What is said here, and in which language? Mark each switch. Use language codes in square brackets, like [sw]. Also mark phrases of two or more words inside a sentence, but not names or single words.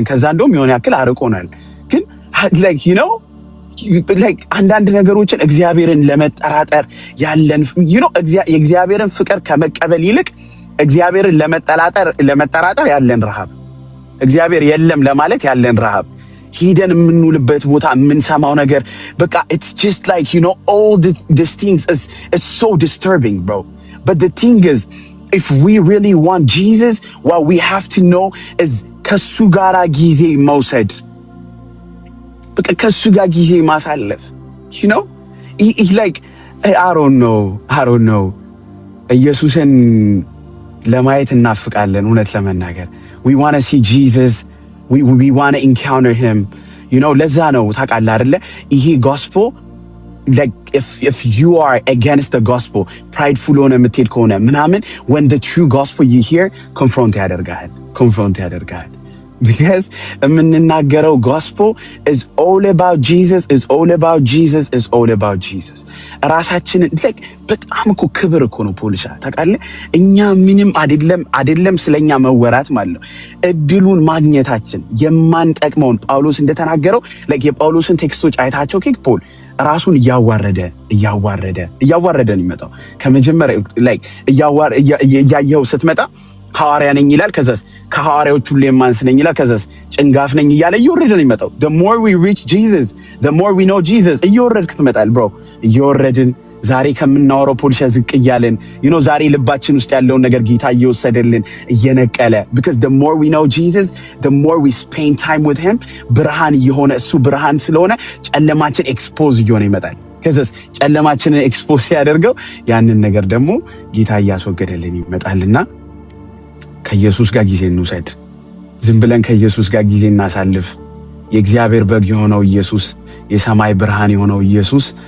[am] ከዛ እንደውም የሆነ ያክል አርቆናል። ግን [en] like like [am] አንዳንድ ነገሮችን እግዚአብሔርን ለመጠራጠር ያለን የእግዚአብሔርን ፍቅር ከመቀበል ይልቅ እግዚአብሔርን ለመጠራጠር ያለን ረሃብ፣ እግዚአብሔር የለም ለማለት ያለን ረሃብ፣ ሂደን የምንውልበት ቦታ የምንሰማው ነገር በቃ [en] it's just like all these things is so disturbing, bro. But the thing is, if we really want Jesus, what we have to know is [am] ከሱ ጋራ ጊዜ መውሰድ፣ በቃ ከሱ ጋር ጊዜ ማሳለፍ [en] like I don't know [am] ኢየሱስን ለማየት እናፍቃለን። እውነት ለመናገር [en] we want to see Jesus, we want to encounter him. [am] ለዛ ነው ታውቃለህ አይደለ ይሄ gospel, [en] like if you are against the gospel, [am] prideful ሆነ የምትሄድ ከሆነ ምናምን, [en] when the true gospel you hear confront ያደርጋል because የምንናገረው gospel is all about Jesus, is all about Jesus, is all about Jesus. [am] ራሳችንን like በጣም እኮ ክብር እኮ ነው ፖሊሻ ታውቃለህ። እኛ ምንም አይደለም ስለኛ መወራት ማለት ነው እድሉን ማግኘታችን የማንጠቅመውን ጳውሎስ እንደተናገረው like የጳውሎስን ቴክስቶች አይታቸው ፖል ራሱን እያዋረደ ነው የሚመጣው። ከመጀመሪያ like እያየው ስትመጣ ሐዋርያ ነኝ ይላል፣ ከዛስ ከሐዋርያዎቹ ሁሉ የማንስ ነኝ ይላል፣ ከዛስ ጭንጋፍ ነኝ እያለ እየወረደ ነው የሚመጣው። [en] the more we reach Jesus, the more we know Jesus, [am] እየወረድክ ትመጣለህ bro። እየወረድን ዛሬ ከምናወራው ፖሊሻ ዝቅ እያለን ዛሬ ልባችን ውስጥ ያለውን ነገር ጌታ እየወሰደልን እየነቀለ [en] because the more we know Jesus, the more we spend time with him, [am] ብርሃን የሆነ እሱ ብርሃን ስለሆነ ጨለማችን ኤክስፖዝ እየሆነ ይመጣል። ከዛስ ጨለማችንን ኤክስፖዝ ሲያደርገው ያንን ነገር ደግሞ ጌታ እያስወገደልን ይመጣልና ከኢየሱስ ጋር ጊዜ እንውሰድ። ዝም ብለን ከኢየሱስ ጋር ጊዜ እናሳልፍ። የእግዚአብሔር በግ የሆነው ኢየሱስ፣ የሰማይ ብርሃን የሆነው ኢየሱስ